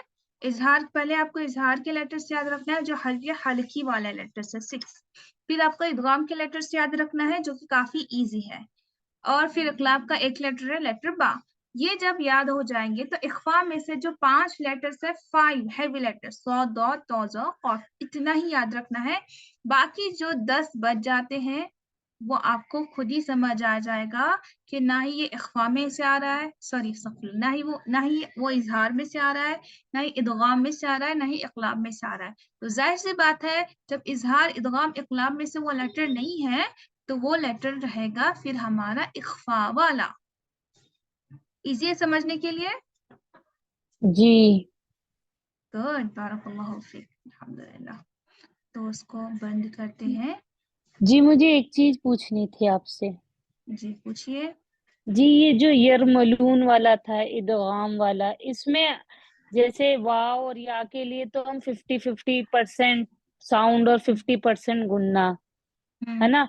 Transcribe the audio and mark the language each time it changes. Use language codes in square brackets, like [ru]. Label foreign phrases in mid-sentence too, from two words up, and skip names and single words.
[hi] इजहार, पहले आपको इजहार के लेटर्स याद रखना है जो हल्के हल्की वाला लेटर्स है 6, फिर आपको इदगाम के लेटर्स याद रखना है जो कि काफी इजी है, और फिर इक़लाब का 1 लेटर है लेटर बा। ये जब याद हो जाएंगे तो इख्फा में से जो 5 लेटर्स है, 5 हैवी लेटर्स, सौ, दौ, तौज़ा, और इतना ही याद रखना है। बाकी जो 10 बच जाते हैं वो आपको खुद ही समझ आ जाएगा कि ना ही ये इख्फा में से आ रहा है, सॉरी ना ही वो इजहार में से आ रहा है, ना ही इदगाम में से आ रहा है, ना ही इक़लाब में से आ रहा है। तो जाहिर सी बात है, जब इजहार, इदगाम, इक़लाब में से वो लेटर नहीं है तो वो लेटर रहेगा फिर हमारा इख्फा वाला। इजी है समझने के लिए। जी। गुड, [ar] بارك الله فيك، الحمد لله. [hi] तो उसको बंद करते हैं। जी मुझे एक चीज पूछनी थी आपसे। जी पूछिए। जी ये जो यरमलून वाला था, इदगाम वाला, इसमें जैसे वाव और या के लिए तो हम 50-50% साउंड और 50% गुन्ना, है ना।